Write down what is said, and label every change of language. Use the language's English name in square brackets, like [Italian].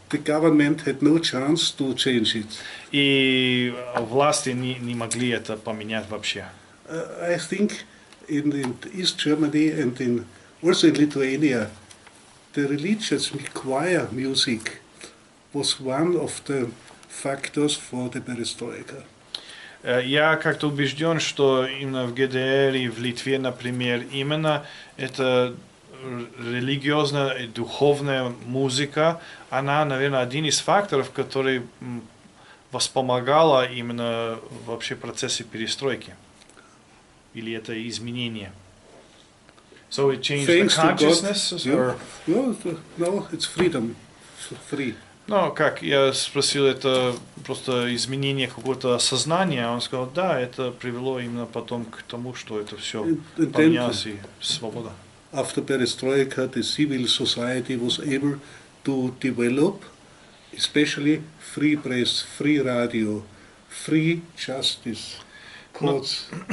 [English] The government had no chance to change it. [Russian] И власти не могли это поменять вообще. [English] I think in East Germany and also in Lithuania, the religious choir music was one of the factors for the perestroika. [Russian] Я как-то убежден, что именно в ГДР и в Литве, например, именно эта религиозная и духовная музыка, она, наверное, один из факторов, который воспомогала именно вообще процессе перестройки. Или это изменение. [English] So it changed the consciousness? Or? No, it's freedom. Free. [Russian] Ну, как я спросил, это просто изменение какого-то сознания, а он сказал, да, это привело именно потом к тому, что это все поменялось и свобода. [English] After perestroika, the civil society was able to develop, especially free press, free radio, free justice, courts.